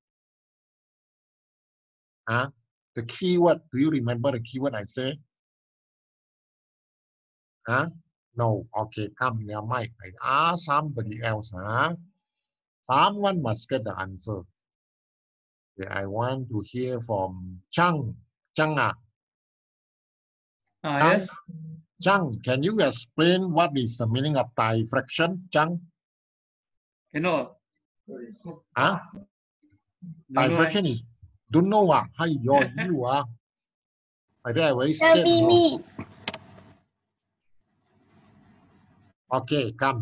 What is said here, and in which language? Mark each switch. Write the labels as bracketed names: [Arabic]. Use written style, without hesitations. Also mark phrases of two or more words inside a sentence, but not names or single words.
[English] The keyword. Do you remember the keyword I say? No. Okay, come near mic. I ask somebody else. Someone must get the answer. Okay, I want to hear from Chang. Chang. Yes. Chang, can you explain what is the meaning of diffraction? Chang? No. Diffraction is don't know Hi, you I think I'm very Tell scared. me. Okay, come.